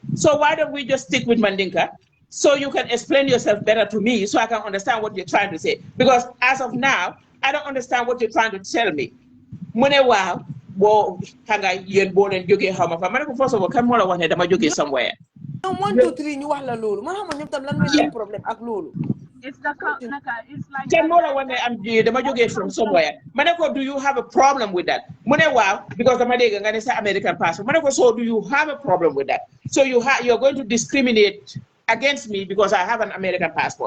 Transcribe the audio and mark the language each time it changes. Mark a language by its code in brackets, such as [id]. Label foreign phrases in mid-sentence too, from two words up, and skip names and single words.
[en] So why don't we just stick with Mandinka? So you can explain yourself better to me so I can understand what you're trying to say. Because as of now, I don't understand what you're trying to tell me. Wow, first of all, come on, somewhere. [wo] 1, 2, 3 ñu wax la loolu man xam ñoom tam lan mooy seen problème ak loolu. [en] It's like from somewhere. Manako, do you have a problem with that? Wow, because the American passport. So do you have a problem with that? So you're going to discriminate against me because I have an American passport.